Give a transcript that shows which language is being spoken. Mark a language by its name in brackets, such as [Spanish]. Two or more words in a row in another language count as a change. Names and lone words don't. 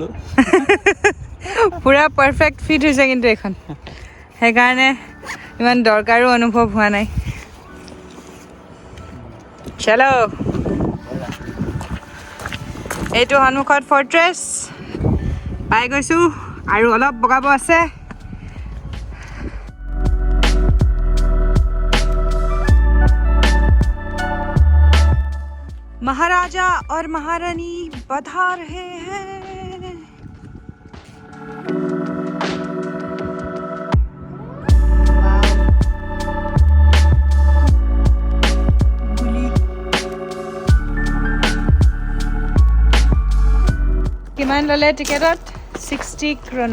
[Assamese] পুৰা [English] perfect fit [Assamese] হৈছে কিন্তু এইখন সেইকাৰণে ইমান দৰকাৰো অনুভৱ হোৱা নাই চলো এইটো সন্মুখত ফৰ্ট্ৰেছ পাই গৈছোঁ আৰু অলপ বগাব আছে [Hindi] महाराजा और महारानी बधा रहे हैं [Assamese] কিমান ললে টিকেটত 60 krona